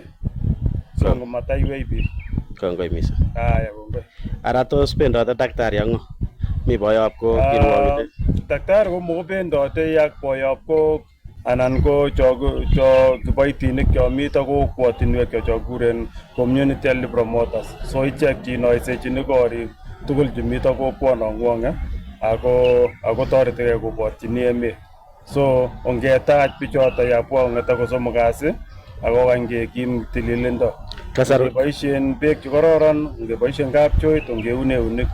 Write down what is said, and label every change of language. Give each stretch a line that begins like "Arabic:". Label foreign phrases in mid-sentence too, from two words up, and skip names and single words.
Kalenjin: So ngomataiwei biik. Kongoi mising. Kongoi. Ara tos bendote daktari ak ng'o? Mi boyob ko kirwokindet? Daktari ko mokobendote ak boyob ko anan ko cho kiboitinik chomito kokwotinwek cho kuren
English: community health promoters.
Kalenjin: So ichek chinoisechini korik tugul chemito kokwanong'wong ako toretigei koborchini emet. So ongetach bichoto yapwa ong'eta kosomok kasi ako kangekim tililindo. Ngeboisien beek chekororon, ngeboisien kapchoit, ongeune eunek.